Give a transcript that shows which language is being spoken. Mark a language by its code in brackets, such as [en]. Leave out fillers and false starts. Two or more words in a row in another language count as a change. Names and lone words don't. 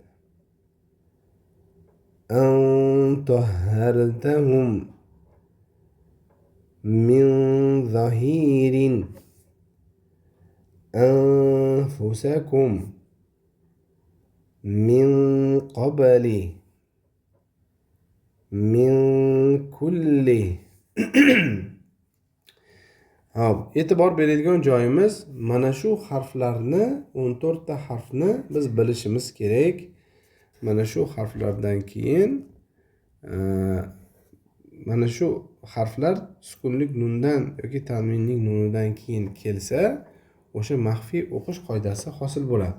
[ar] أن طهرتهم من ظاهر أنفسكم من قبل من كل. [uz] Hop, e'tibor beradigan joyimiz mana shu harflarni, 14 ta harfni biz bilishimiz kerak. Mana shu harflardan keyin mana shu harflar sukunlik nundan yoki tanvinning nunidan keyin kelsa, o'sha maxfiy o'qish qoidasi hosil bo'ladi.